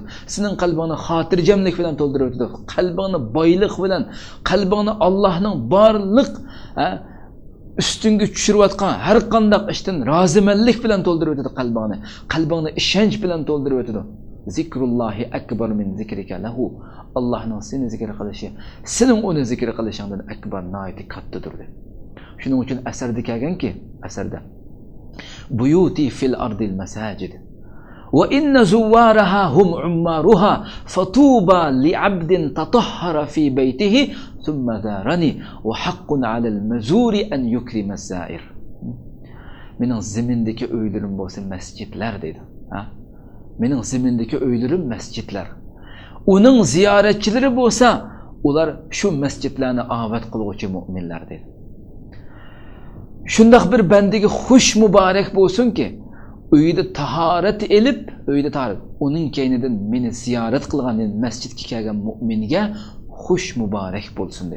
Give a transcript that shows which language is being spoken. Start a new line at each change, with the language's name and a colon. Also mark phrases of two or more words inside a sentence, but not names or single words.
Uzbek: Sening qalbingni xotirjamlik bilan to'ldirib o'tadi. Qalbingni boylik bilan, qalbingni Allohning barliq ustunga tushirayotgan har qanday ishdan rozimanlik bilan to'ldirib o'tadi qalbingni. Qalbingni ishonch bilan to'ldirib o'tadi.
Arabic: ذكر الله أكبر من ذكرك له.
Uzbek: Allohning seni zikr qilishi, sening uni zikr qilishingdan akbar, noiti kattadir dedi. Shuning uchun asarda kelganki, asarda
Arabic: بيوتي في الأرض المساجد وإن زوارها هم عمارها فطوبى لعبد تطهر في بيته ثم زارني وحق على المزور أن يكرم الزائر.
Uzbek: Mening zimindagi uylarim bo'lsa masjidlar dedi. Mening zimindagi uylarim masjidlar. Uning ziyoratchilari bo'lsa, ular shu masjidlarni obod qiluvchi mu'minlar dedi. Shundoq bir bandaga xush muborak bo'lsin-ki, uyida tahorat elib, uyida tahorat, uning keynidan meni ziyorat qilgan masjidga kelgan mu'minga xush muborak bo'lsin dedi.